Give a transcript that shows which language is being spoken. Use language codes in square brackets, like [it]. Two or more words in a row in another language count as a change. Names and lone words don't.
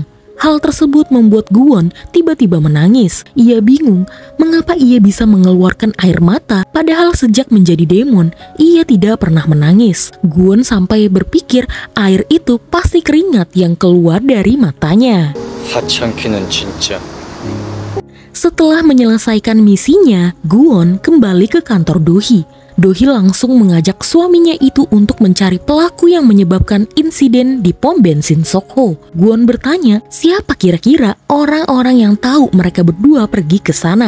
[id] Hal tersebut membuat Gwon tiba-tiba menangis. Ia bingung mengapa ia bisa mengeluarkan air mata padahal sejak menjadi demon ia tidak pernah menangis. Gwon sampai berpikir air itu pasti keringat yang keluar dari matanya. [ko] 하찮기는 진짜. [id] Setelah menyelesaikan misinya, Gwon kembali ke kantor Do-hee. Do-hee langsung mengajak suaminya itu untuk mencari pelaku yang menyebabkan insiden di pom bensin Sokho. Gwon bertanya siapa kira-kira orang-orang yang tahu mereka berdua pergi ke sana.